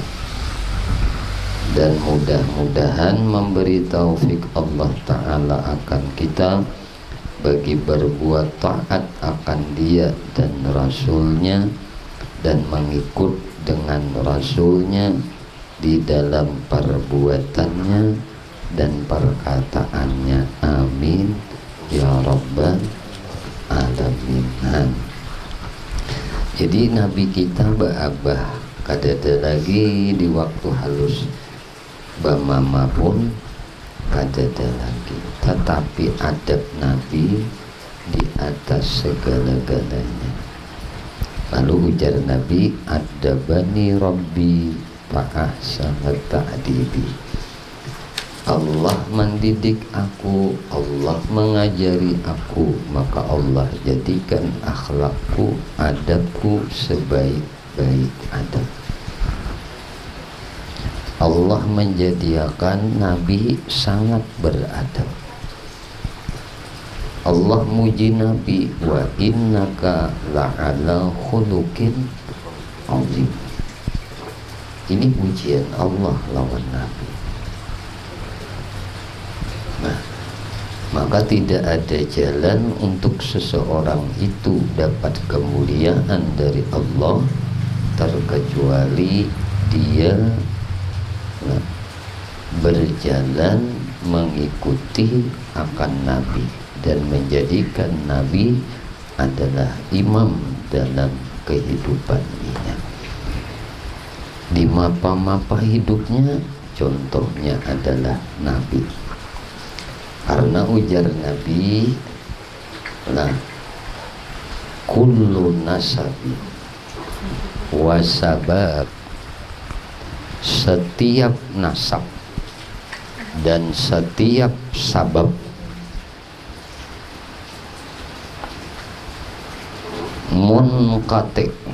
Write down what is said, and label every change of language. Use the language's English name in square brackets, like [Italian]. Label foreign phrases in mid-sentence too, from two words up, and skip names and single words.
[Indonesian] Dan mudah-mudahan memberi taufik Allah Ta'ala akan kita bagi berbuat taat akan Dia dan Rasulnya, dan mengikut dengan Rasulnya di dalam perbuatannya dan perkataannya. [Arabic] آمين يا رب العالمين. [Banjar] Jadi Nabi kita beabah kadada lagi di waktu halus bamama pun kadada lagi, tetapi adab Nabi di atas segala-galanya. Lalu ujar Nabi, [Arabic] أدبني ربي فأحسن تأديبي. [Indonesian] Allah mendidik aku, Allah mengajari aku, maka Allah jadikan akhlakku, adabku sebaik-baik adab. Allah menjadikan Nabi sangat beradab. [Banjar] Allah muji Nabi, [Arabic] وإنك لعلى خلق عظيم. [Banjar] Ini pujian Allah lawan Nabi. [Indonesian] Nah, maka tidak ada jalan untuk seseorang itu dapat kemuliaan dari Allah terkecuali dia berjalan mengikuti akan Nabi dan menjadikan Nabi adalah imam dalam kehidupannya. Di mapa-mapa hidupnya contohnya adalah Nabi. Karena ujar Nabi, [Arabic] لا كل نسب وسبب, [Indonesian] setiap nasab dan setiap sabab munqati,